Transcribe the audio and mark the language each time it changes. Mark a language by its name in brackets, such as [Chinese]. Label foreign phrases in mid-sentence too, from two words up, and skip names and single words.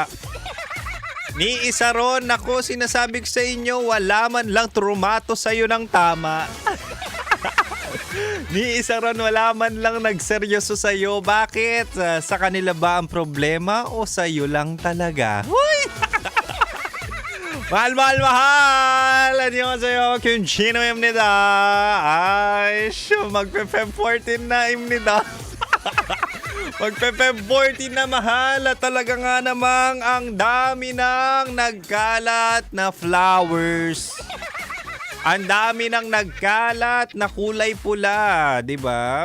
[Filipino] Ni isa ron, ako sinasabi ko sa inyo, wala man lang trumato sa'yo ng tama. Ni isa ron, wala man lang nagseryoso sa'yo. Bakit? Sa kanila ba ang problema o sa'yo lang talaga? Huy! mahal! [Korean] 안녕하세요. 김진호입니다. 아이씨, [Filipino] magpe-Feb 14 na imnida. Magpe-Feb 14 na mahal at talaga nga namang ang dami ng nagkalat na flowers. Ang dami ng nagkalat na kulay pula, 'di ba?